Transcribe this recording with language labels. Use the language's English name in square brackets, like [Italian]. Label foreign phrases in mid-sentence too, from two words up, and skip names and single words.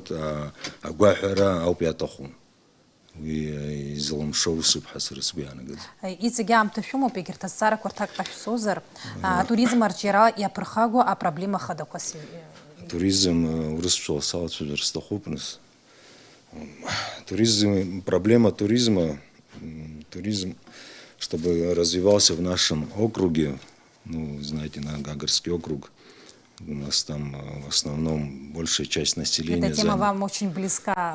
[Abkhazian] Агәаҳәара ауп иаҭаху. Уи изылымшо усуп ҳәа сара сгәы иаанагоит. Иҵегь аамҭа шәымоуп, егьырҭ азҵаарақәа рҭак ҟашәҵозар, атуризм арҿиара иаԥырхагоу апроблема хадақәас. Туризм урысшәала салацәажәар сҭахуп нас. [Russian] Проблема туризма, чтобы развивался в нашем округе, знаете, на Гагарский округ, у нас там в основном большая часть населения. Эта тема вам очень близка.